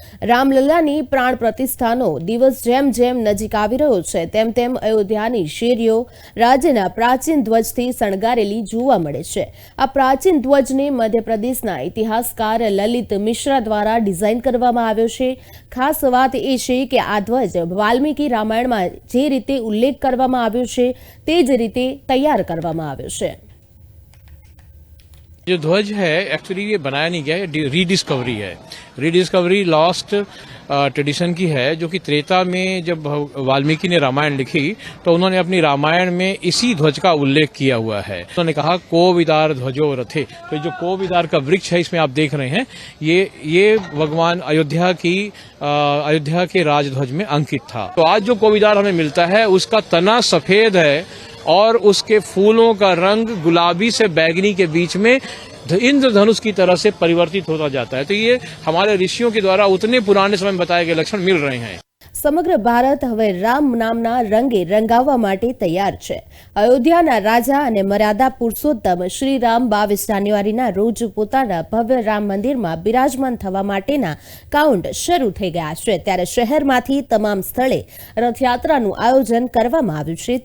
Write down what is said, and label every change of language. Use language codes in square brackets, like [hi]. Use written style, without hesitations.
[gu] રામલલ્લાની પ્રાણ પ્રતિષ્ઠાનો દિવસ જેમ જેમ નજીક આવી રહ્યો છે તેમ તેમ અયોધ્યાની શેરીઓ રાજ્યના પ્રાચીન ધ્વજથી શણગારેલી જોવા મળે છે. આ પ્રાચીન ધ્વજને મધ્યપ્રદેશના ઇતિહાસકાર લલિત મિશ્રા દ્વારા ડિઝાઇન કરવામાં આવ્યો છે. ખાસ વાત એ છે કે આ ધ્વજ વાલ્મીકી રામાયણમાં જે રીતે ઉલ્લેખ કરવામાં આવ્યો છે તે જ રીતે તૈયાર કરવામાં આવ્યો છે. [hi] जो ध्वज है एक्चुअली ये बनाया नहीं गया है, रीडिस्कवरी है. रीडिस्कवरी लॉस्ट ट्रेडिशन की है जो कि त्रेता में जब वाल्मीकि ने रामायण लिखी तो उन्होंने अपनी रामायण में इसी ध्वज का उल्लेख किया हुआ है. उन्होंने कहा [sa] कोविदार ध्वजो रथे. [hi] तो जो कोविदार का वृक्ष है इसमें आप देख रहे हैं ये भगवान अयोध्या के राजध्वज में अंकित था. तो आज जो कोविदार हमें मिलता है उसका तना सफेद है और उसके फूलों का रंग गुलाबी से बैगनी के बीच में इंद्रधनुष की तरह से परिवर्तित होता जाता है. तो ये हमारे ऋषियों के द्वारा उतने पुराने समय में बताए गए लक्षण मिल रहे हैं. [gu] સમગ્ર ભારત હવે રામ નામના રંગે રંગાવવા માટે તૈયાર છે. અયોધ્યાના રાજા અને મર્યાદા પુરુષોત્તમ શ્રી રામ 22 જાન્યુઆરીના રોજ પોતાના ભવ્ય રામ મંદિરમાં બિરાજમાન થવા માટેના કાઉન્ટ શરૂ થઈ ગયા છે. ત્યારે શહેરમાંથી તમામ સ્થળે રથયાત્રાનું આયોજન કરવામાં આવ્યું છે.